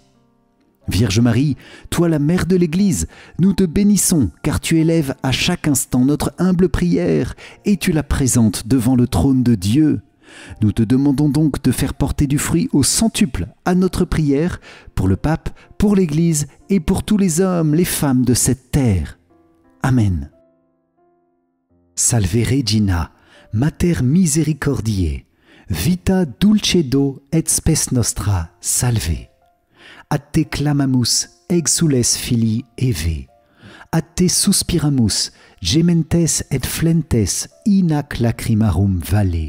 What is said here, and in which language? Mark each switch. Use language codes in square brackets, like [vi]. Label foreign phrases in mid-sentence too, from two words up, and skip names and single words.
[fr] Vierge Marie, toi la mère de l'Église, nous te bénissons car tu élèves à chaque instant notre humble prière et tu la présentes devant le trône de Dieu. Nous te demandons donc de faire porter du fruit au centuple à notre prière pour le pape, pour l'Église et pour tous les hommes, les femmes de cette terre. Amen. [la] Salve Regina, Mater Misericordiae, vita dulcedo et spes nostra, salve. A te clamamus, exules filii Eve. A te suspiramus, gementes et flentes, in ac lacrimarum vale.